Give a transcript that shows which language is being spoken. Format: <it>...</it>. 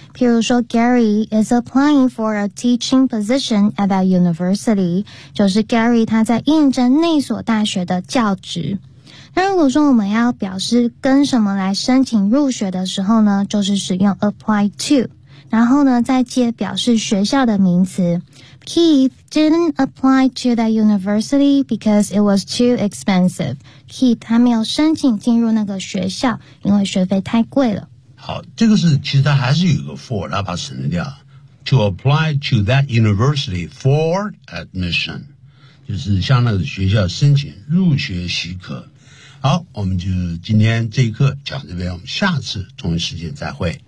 <en>譬如说 ，Gary is applying for a teaching position at that university，</en> <zh>就是 Gary 他在应征那所大学的教职。那如果说我们要表示跟什么来申请入学的时候呢，就是使用</zh> <en>apply to，</en> <zh>然后呢再接表示学校的名词。</zh> <en>Keith didn't apply to that university because it was too expensive.</en> <zh>Keith 他没有申请进入那个学校，因为学费太贵了。好，这个是其实他还是有个 for， 他把省了掉。</zh> <en>To apply to that university for admission，</en> <zh>就是向那个学校申请入学许可。好，我们就今天这一课讲这边，我们下次同一时间再会。</zh>